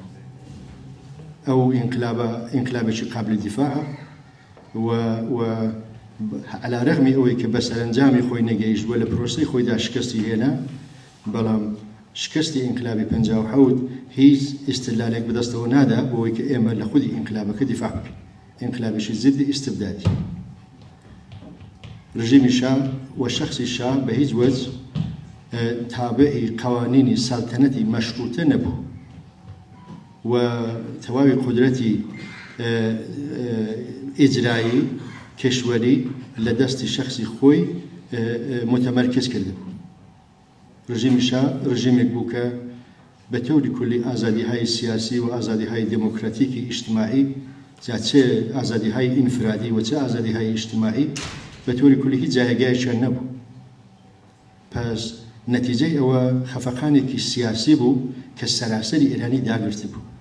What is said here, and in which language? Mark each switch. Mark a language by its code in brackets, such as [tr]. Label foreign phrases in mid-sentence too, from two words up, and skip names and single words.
[ckb] ئەو ئینقلابێکی قابل دیفاعە و على رغمی ئەوەی کە بە سەرنجامی خۆی نەگەیشتووە لە پرۆسەی خۆیدا شکستی هێنا، بەڵام شکستی ئینقلابی 57 هیچ ئیستدلالێک بەدەستەوە نادا بۆەوەی کە ئێمە لە خودی ئینقلابەکە دیفاع بکەین. ئینقلابێکی زدی ئیستبدادی. ڕژیمی شاه و شخصی شاه بە هیچ وەجه تابعی قوانینی سەڵتەنەتی مەشروطە نەبوو و تەواوی قدرەتی ئیجرایی کشوەری لە دەستی شخصی خۆی [fa] متمرکز کرده بوو. [ckb] ڕژیمی شاه ڕژیمێک بوو کە بە تەوری کولی ئازادیهای سیاسی و ئازادیهای دموکراتیکی ئیجتیماعی، [fa] چه ئازادیهای ئینفرادی و چه ئازادیهای ئیجتیماعی [ckb] بە تەوری کولی هیچ جایگایەکیان نەبوو. پس نەتیجەی ئەوە خەفەقانێکی سیاسی بوو کە سەراسەری ئێرانی داگرت بوو.